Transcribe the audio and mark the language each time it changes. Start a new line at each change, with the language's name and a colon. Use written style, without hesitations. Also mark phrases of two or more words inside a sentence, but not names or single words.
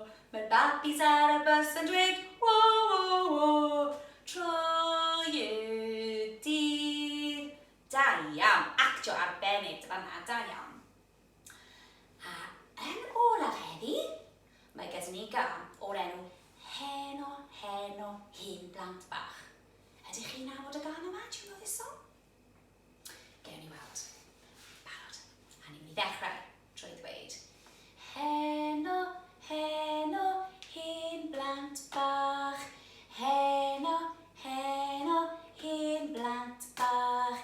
Welsh: Mae'r babis ar y bus yn dweud, wow, wow, wow, troi y dydd. Da iawn, actio arbennig dyma na, da iawn. A yn olaf heddi, mae gyda ni gan o'r enw Heno, Heno, Hen Blant Bach. Ydych chi'n nabod y gan yma?
English: Do you know this song?
Welsh: Gewn ni weld. Barod. A ni'n mynd i ddechrau trwy ddweud. Heno, Heno, Hen Blant Bach. Heno, Heno, Hen Blant Bach.